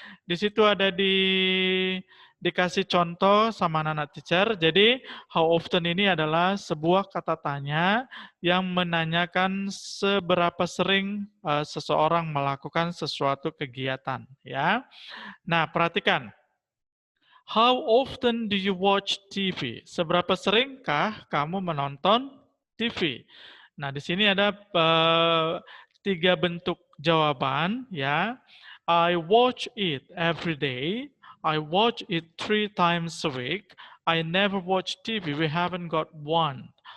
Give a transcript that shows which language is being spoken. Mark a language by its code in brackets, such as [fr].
[id] Di situ ada dikasih contoh sama anak-anak teacher. Jadi, how often ini adalah sebuah kata tanya yang menanyakan seberapa sering seseorang melakukan sesuatu kegiatan, ya. Nah, perhatikan. [en] How often do you watch TV? [id] Seberapa seringkah kamu menonton TV? Nah, di sini ada 3 bentuk jawaban ya. [en] I watch it every day. I watch it 3 times a week. I never watch TV. We haven't got one.